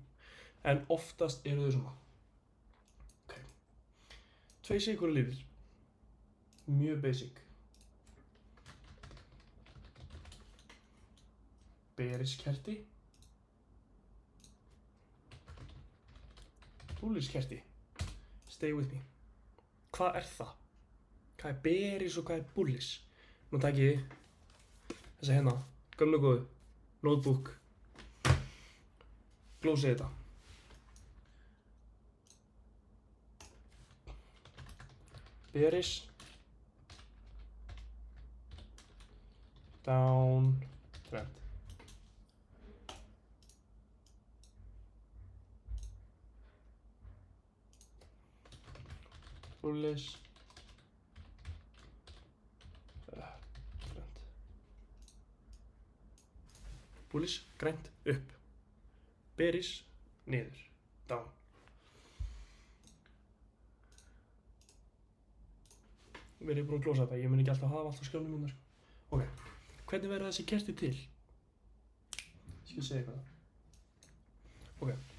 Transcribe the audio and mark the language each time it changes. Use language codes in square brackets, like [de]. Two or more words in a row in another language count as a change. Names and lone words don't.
[is] En oftast eru þau svona. Ok. 2 sekúndur liðir. Mjög basic. Bearish kerti. Bullish kerti. [en] Stay with me. [is] Hvað er það? Hvað er bearish og hvað er bullish? Nú takk ég þessa hérna, gömlu góðu, notebook. Glósið þetta. Bearish. [en] Down trend. [is] Bullish. Bullish, grænt, upp. Bearish, niður, down. Verið búin að glósa þetta, ég mun ekki alltaf hafa allt á skjánum minna, sko. Ok, hvernig verða þessi kerti til? Ég skal segja eitthvað. Ok.